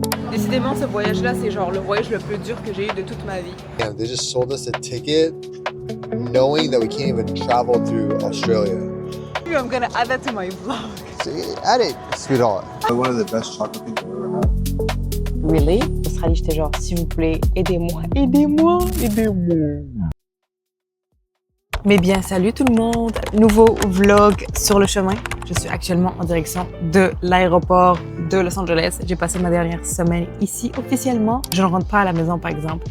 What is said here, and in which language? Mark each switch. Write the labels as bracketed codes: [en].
[fr] Décidément, ce voyage-là, c'est genre le voyage le plus dur que j'ai eu de toute ma vie. [en] Yeah, they just sold us a ticket knowing that we can't even travel through Australia. I'm gonna add that to my vlog. See, add it, sweetheart. One of the best chocolate things I've ever had. Really? [fr] Australie, j'étais genre, s'il vous plaît, aidez-moi, aidez-moi, aidez-moi. Mais bien, salut tout le monde! Nouveau vlog sur le chemin. Je suis actuellement en direction de l'aéroport de Los Angeles. J'ai passé ma dernière semaine ici officiellement. Je ne rentre pas à la maison, par exemple.